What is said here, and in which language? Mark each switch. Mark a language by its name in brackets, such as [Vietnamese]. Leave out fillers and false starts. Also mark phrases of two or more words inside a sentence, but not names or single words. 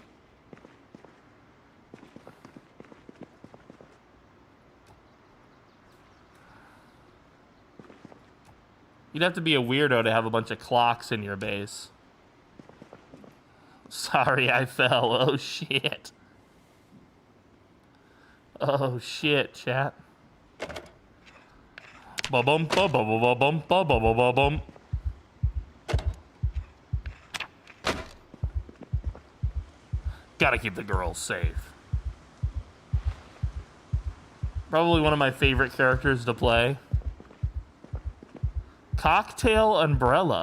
[English] You'd have to be a weirdo to have a bunch of clocks in your base. Sorry, I fell. Oh, shit. Oh, shit, chat. Ba-bum, ba-ba-ba-ba-bum, ba-ba-ba-ba-bum. Gotta keep the girls safe. Probably one of my favorite characters to play. Cocktail umbrella.